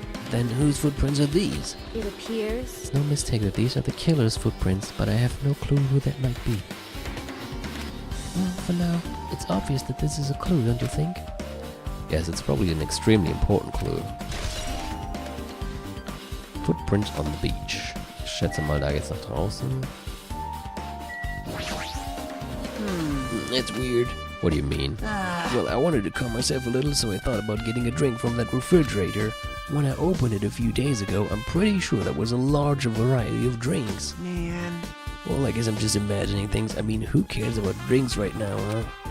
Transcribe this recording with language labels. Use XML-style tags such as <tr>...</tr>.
<en>Then whose footprints are these? It appears. It's no mistake that these are the killer's footprints, but I have no clue who that might be. Well, for now, it's obvious that this is a clue, don't you think? Yes, it's probably an extremely important clue. Footprint on the beach.</en> <de>Ich schätze mal, da geht's nach draußen.</de> <en>It's weird. What do you mean? Well, I wanted to calm myself a little, so I thought about getting a drink from that refrigerator. When I opened it a few days ago, I'm pretty sure there was a large variety of drinks. Man. Well, I guess I'm just imagining things. I mean, who cares about drinks right now, huh?</en>